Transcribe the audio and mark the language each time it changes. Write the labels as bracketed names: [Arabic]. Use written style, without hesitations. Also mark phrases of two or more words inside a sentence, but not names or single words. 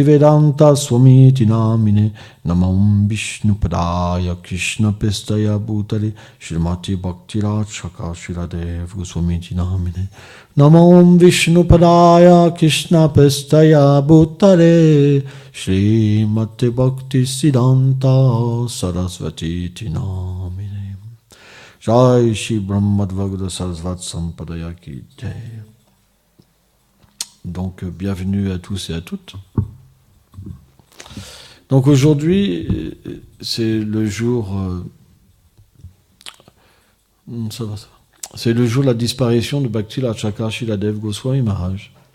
[Sanskrit] Vedanta Swami Namine Namam Vishnu Padaya Krishna Pestaya Bhutale Srimati Bhakti Rachaka Shiradev Goswami Namine Namam Vishnu Padaya Krishna Pestaya Bhutale Srimati Bhakti Siddhanta Sarasvati Namine Jai Shri Brahmadvagada Sarasvat Sampadaya Ki Jai. [French] Donc bienvenue à tous et à toutes. Donc aujourd'hui c'est le jour ça va. C'est le jour de la disparition de Bhakti Rachaka Shiradev Goswami Maharaj.